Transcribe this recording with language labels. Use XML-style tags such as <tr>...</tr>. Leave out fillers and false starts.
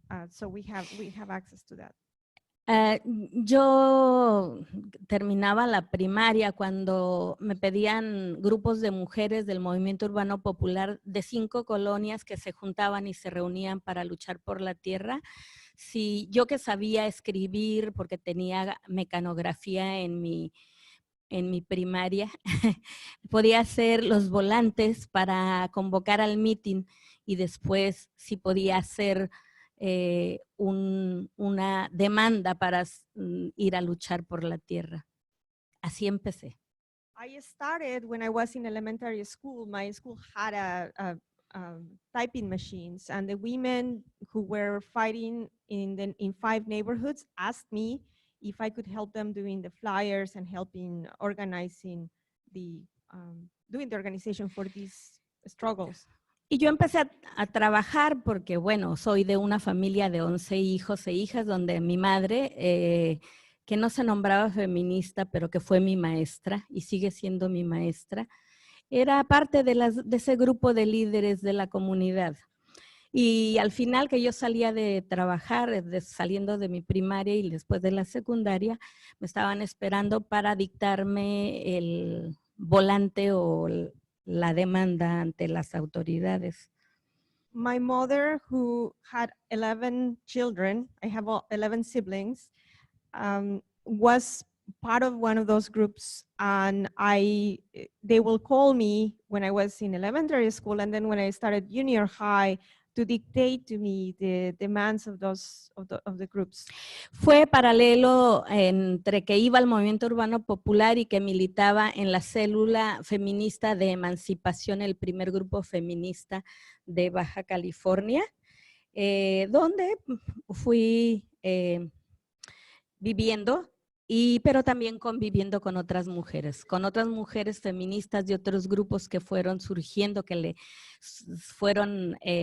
<en>So we have access to that.</en> <es>Yo terminaba la primaria cuando me pedían grupos de mujeres del movimiento urbano popular de 5 colonias que se juntaban y se reunían para luchar por la tierra. Si yo que sabía escribir porque tenía mecanografía en mi primaria, podía hacer los volantes para convocar al meeting y después si podía hacer una demanda para ir a luchar por la tierra. Así empecé.</es> <en>I started when I was in elementary school. My school had a typing machines, and the women who were fighting in 5 neighborhoods asked me if I could help them doing the flyers and helping organizing doing the organization for these struggles.</en> <es>Y yo empecé a trabajar porque, bueno, soy de una familia de 11 hijos e hijas donde mi madre, que no se nombraba feminista, pero que fue mi maestra y sigue siendo mi maestra, era parte de ese grupo de líderes de la comunidad. Y al final que yo salía de trabajar, saliendo de mi primaria y después de la secundaria, me estaban esperando para dictarme el volante o la demanda ante las autoridades.</es> <en>My mother, who had 11 children, I have 11 siblings, was part of one of those groups, and they will call me when I was in elementary school, and then when I started junior high, to dictate to me the demands of the groups.</en> <es>Fue paralelo entre que iba al movimiento urbano popular y que militaba en la célula feminista de emancipación, el primer grupo feminista de Baja California, donde fui viviendo, pero también conviviendo con otras mujeres feministas de otros grupos que fueron surgiendo, que le fueron</es>